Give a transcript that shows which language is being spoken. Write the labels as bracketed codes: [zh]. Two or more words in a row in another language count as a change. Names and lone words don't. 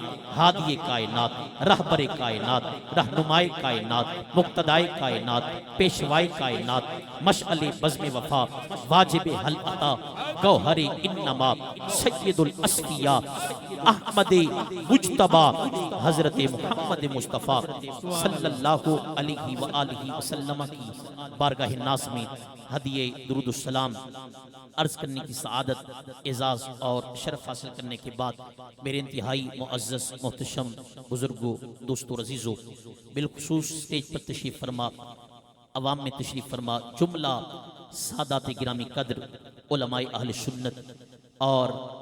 [ur] ہادی کائنات، رہبر کائنات، رہنمائے کائنات، مقتدائے کائنات، پیشوائے کائنات، مشعل بزم وفا، واجب ال عطا، گوہر انما, سید الاصفیاء، احمد مجتبیٰ، حضرت محمد مصطفیٰ [ar] صلى الله عليه وآله وسلم [ur] کی بارگاہ ناز میں ہدیہ درود سلام عرض کرنے کی سعادت، اعزاز اور شرف حاصل کرنے کے بعد میرے انتہائی معزز محتشم بزرگوں، دوستوں، عزیزوں، بالخصوص اسٹیج پر تشریف فرما، عوام میں تشریف فرما جملہ سادات گرامی قدر، علمائے اہل سنت اور